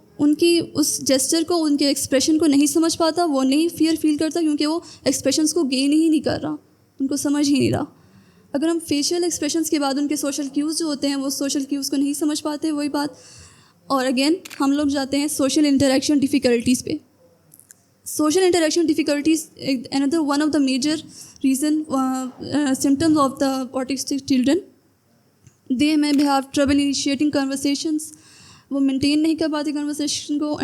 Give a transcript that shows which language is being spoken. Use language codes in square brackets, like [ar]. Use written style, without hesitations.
[ur] ان کی اس جیسچر کو, ان کے ایکسپریشن کو نہیں سمجھ پاتا, وہ نہیں فیل کرتا کیونکہ وہ ایکسپریشنس کو گین ہی نہیں کر رہا, ان کو سمجھ ہی نہیں رہا. اگر ہم فیشیل ایکسپریشنس کے بعد ان کے سوشل کیوز جو ہوتے ہیں وہ سوشل کیوز کو نہیں سمجھ پاتے, وہی بات. اور اگین ہم لوگ جاتے ہیں سوشل انٹریکشن ڈیفیکلٹیز پہ. [en] Social interaction difficulties another one of the major reason symptoms of the autistic children. They may have trouble initiating conversations. [ur] وہ مینٹین نہیں کر پاتے کنورسیشن کو.